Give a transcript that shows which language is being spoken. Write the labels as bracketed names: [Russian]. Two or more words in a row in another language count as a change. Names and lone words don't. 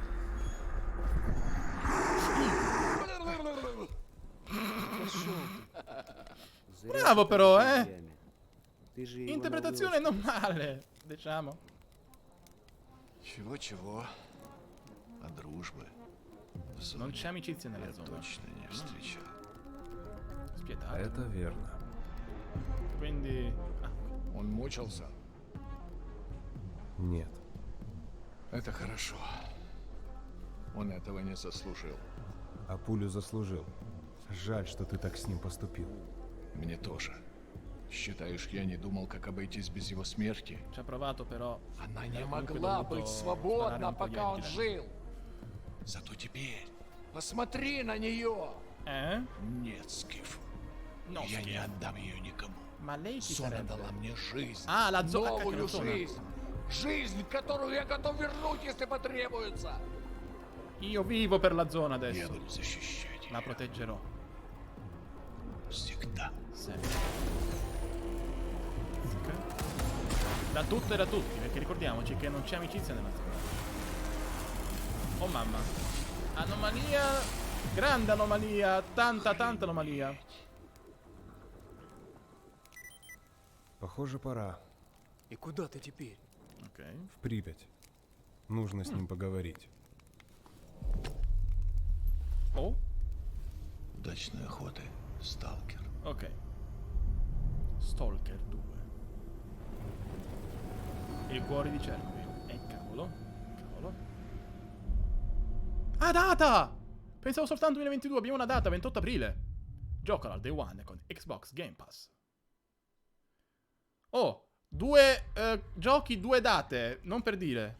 [Italian] Bravo però, Interpretazione non male, diciamo. [Russian] Чего-чего, а дружбы в зоне [Italian] Non c'è amicizia nella [Russian] я [Italian] zona. [Russian] точно не встречал. [Italian] Spietato. [Russian] Это верно. [Italian] Quindi. [Russian] Он мучился. Нет. Это хорошо. Он этого не заслужил. А пулю заслужил. Жаль, что ты так с ним поступил. Мне тоже. Считаешь, я не думал, как обойтись без его смерти? [Italian] Ci ha provato però. [Russian] Она не [Italian] comunque [Russian] могла [Italian] dovuto [Russian] быть [Italian] sparare [Russian] свободна, [Italian] un po' [Russian] пока он [Italian] gli altri. [Russian] жил. Зато теперь Посмотри на нее. нет, Скиф. [Italian] No, [Russian] Я не [Italian] schifo. [Russian] отдам ее никому. [Italian] Ma lei chi [Russian] Зона [Italian] sarebbe? [Russian] дала мне жизнь. [Italian] Ah, la zona. [Russian] Новую жизнь. Жизнь, которую я готов вернуть, если потребуется. [Italian] Io vivo per la zona [Russian] Я [Italian] adesso. [Russian] буду защищать [Italian] La [Russian] ее. [Italian] proteggerò. [Russian] Всегда. [Italian] Sempre. Ok. Da tutto e da tutti, perché ricordiamoci che non c'è amicizia nella zona. Oh mamma. Anomalia. Grande anomalia. Tanta anomalia. [Russian] Похоже, пора. И куда ты теперь? Ok. В Припять. Нужно с ним поговорить. Oh. Удачной охоты, сталкер. [Italian] Ok. Stalker 2. Il cuore di Chernobyl. Cavolo. Cavolo. Ah, data! Pensavo soltanto 2022. Abbiamo una data, 28 aprile. Giocalo al [English] Day One [Italian] con Xbox Game Pass. Oh, due giochi, due date. Non per dire.